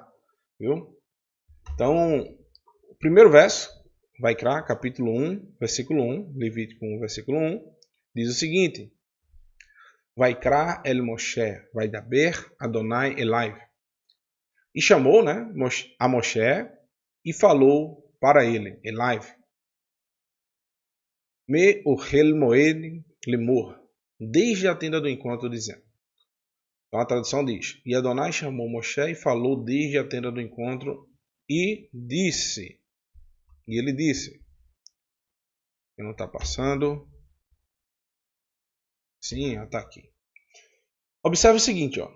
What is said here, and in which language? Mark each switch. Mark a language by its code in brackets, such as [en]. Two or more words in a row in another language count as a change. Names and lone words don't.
[pt] Viu? Então, o primeiro verso, Vaikra, capítulo 1, versículo 1, Levítico 1, versículo 1, diz o seguinte: [he] ויקרא אל משה, וידבר אדוני אלי. [pt] E chamou, a Moshe e falou para ele, Elai. [he] מאהל מועד לאמר, [pt] desde a tenda do encontro, dizendo. Então a tradução diz: E Adonai chamou Moshe e falou desde a tenda do encontro e disse. E ele disse. Que não está passando. Sim, está aqui. Observe o seguinte, ó.